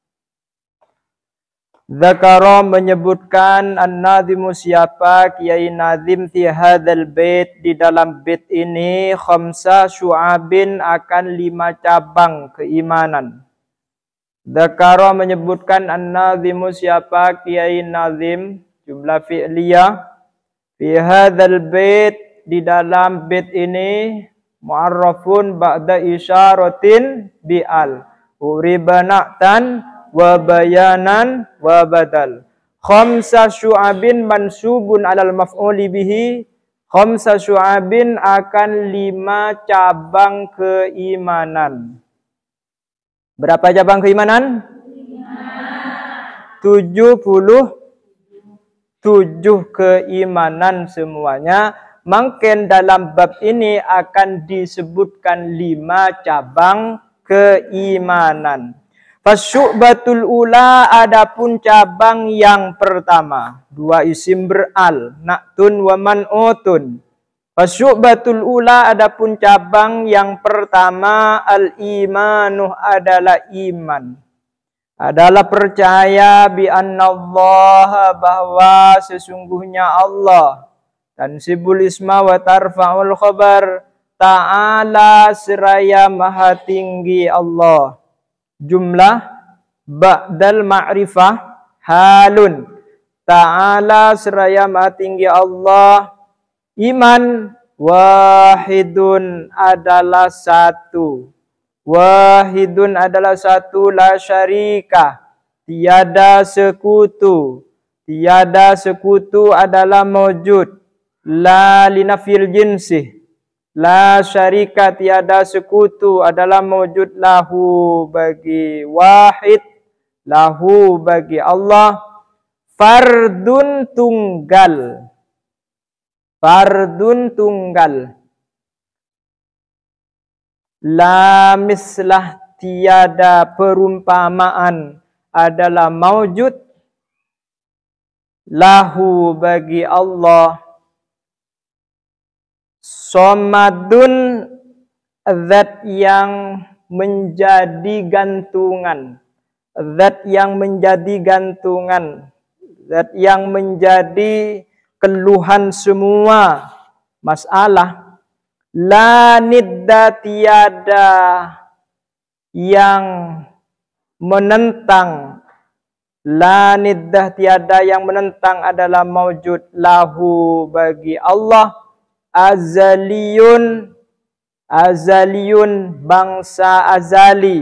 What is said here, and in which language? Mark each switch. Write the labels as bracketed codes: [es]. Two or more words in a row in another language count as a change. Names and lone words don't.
[id] Zakara menyebutkan an-nazimu siapa Kiai Nazim [ar] في هذا البيت [id] di dalam bait ini [ar] خمس شعب [id] akan 5 cabang keimanan. Zakara menyebutkan an-nazimu siapa Kiai Nazim [ar] جملة فعلية في هذا البيت [id] di dalam bait ini [ar] معرف بعد إشارة يعرب نعتا وبيانا وبدل. خمس شعب منصوب على المفعول به. خمس شعب [id] akan 5 cabang keimanan. Berapa cabang keimanan? 77 keimanan semuanya. Mungkin dalam bab ini akan disebutkan 5 cabang keimanan. [ar] فالشعبة الأولى [id] adapun cabang yang pertama. [ar] 2 [id] isim beral. [ar] نعت ومنعوت. فالشعبة الأولى [id] adapun cabang yang pertama. Al-imanuh adalah iman. Adalah percaya [ar] بأن الله [id] bahwa sesungguhnya Allah. [ar] تنصب الاسم وترفع الخبر. [id] Ta'ala seraya maha tinggi Allah. [ar] جملة بعد المعرفة حال. [id] Ta'ala seraya maha tinggi Allah. Iman wahidun adalah satu. Wahidun adalah satu, [ar] لا شريك. [id] Tiada sekutu. Tiada sekutu adalah mawjud. [ar] لا لنفي الجنس. لا شريك [id] tiada sekutu adalah [ar] موجود له [id] bagi wahid, lahu bagi Allah. Fardun tunggal. Fardun tunggal. [ar] لا مثله [id] tiada perumpamaan adalah mawjud. Lahu bagi Allah. Somadun zat yang menjadi gantungan. Zat yang menjadi gantungan. Zat yang menjadi keluhan semua masalah. [ar] لا ند [id] tiada yang menentang. [ar] لا ند [id] tiada yang menentang adalah [ar] موجود له [id] bagi Allah. Azaliyun. Azaliyun bangsa azali.